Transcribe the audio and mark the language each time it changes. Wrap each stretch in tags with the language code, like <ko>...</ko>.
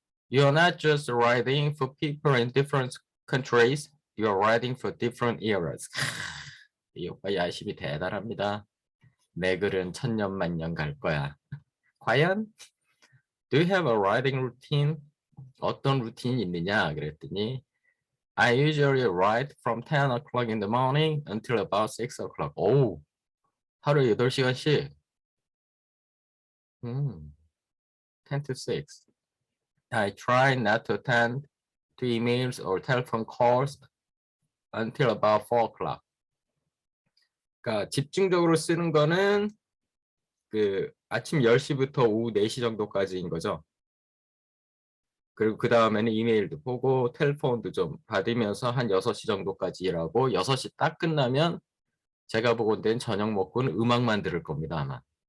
<en>You're not just writing for people in different countries. You're writing for different eras.</en> <ko>이 오빠 야심이 대단합니다. 내 글은 천년만년 갈 거야. 과연?</ko> <en>Do you have a writing routine?</en> <ko>어떤 루틴이 있느냐? 그랬더니</ko> <en>I usually write from 10 o'clock in the morning until about 6 o'clock.</en> <ko>오, 하루에 8시간씩.</ko> <en>10 to 6. I try not to attend to emails or telephone calls until about 4 o'clock.</en> <ko>그러니까 집중적으로 쓰는 거는 그 아침 10시부터 오후 4시 정도까지인 거죠. 그리고 그 다음에는 이메일도 보고 텔레폰도 좀 받으면서 한 6시 정도까지 일하고 6시 딱 끝나면 제가 보건대는 저녁 먹고는 음악만 들을 겁니다, 아마.</ko>